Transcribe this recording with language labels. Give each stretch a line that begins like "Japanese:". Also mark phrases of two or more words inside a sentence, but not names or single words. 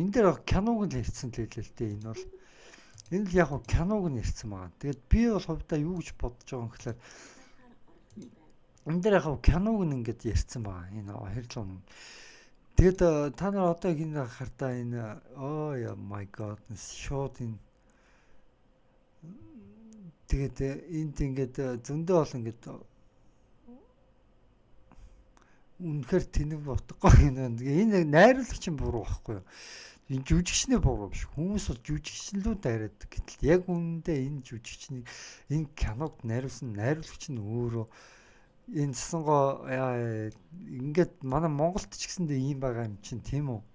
Mongolian: Энэ дээр киног л ярьсан л хэлээ л дээ. Энэ бол энэ л яг киног нь ярьсан байгаа. Тэгээд би бол хувьдаа юу гэж бодож байгаа юм гэхээр энэ дээр яг киног нь ингээд ярьсан байгаа. Энэ хэрлүү. Тэгээд та нар одоо энэ хартаа энэ
English: oh my god
Mongolian: шууд энэ тэгээд энд ингээд зөндөө бол ингээд үнэхээр тэнэг бодохгүй энэ найруулагч юм буруу байхгүй юу? Энэ жүжигчний буруу биш. Хүмүүс бол жүжигчлүүд дайраад гэтэл яг үнэндээ энэ жүжигчний энэ киног найруулсан найруулагч нь өөрөө энэ цэсэнгоо ингээд манай Монголд ч гэсэндээ ийм байгаа юм чинь тийм үү?